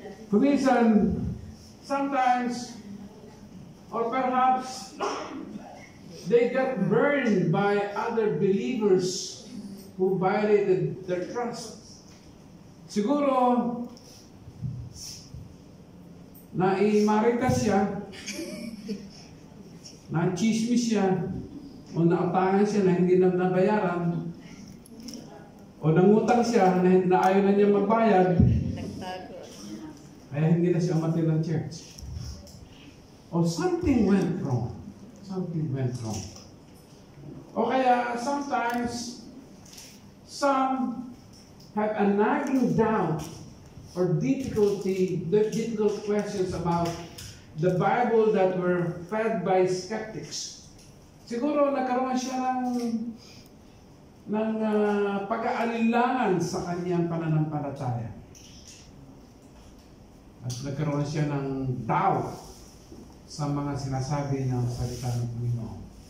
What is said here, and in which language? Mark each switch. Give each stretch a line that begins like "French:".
English: Kuminsan, sometimes, or perhaps, they got burned by other believers who violated their trust.
Filipino: Siguro, naimaritas siya, na-chismis siya, o nautangan siya na hindi na nabayaran, o nangutang siya na ayaw na niya magbayad, kaya hindi na siya umattend ng church.
English: O something went wrong. Something went wrong. O kaya sometimes, some have a nagging doubt or difficult questions about the Bible that were fed by skeptics.
Filipino: Siguro nagkaroon siya ng pag-aalilangan sa kanyang pananampalataya. At nagkaroon siya ng doubt sa mga sinasabi ng salita ng Panginoon.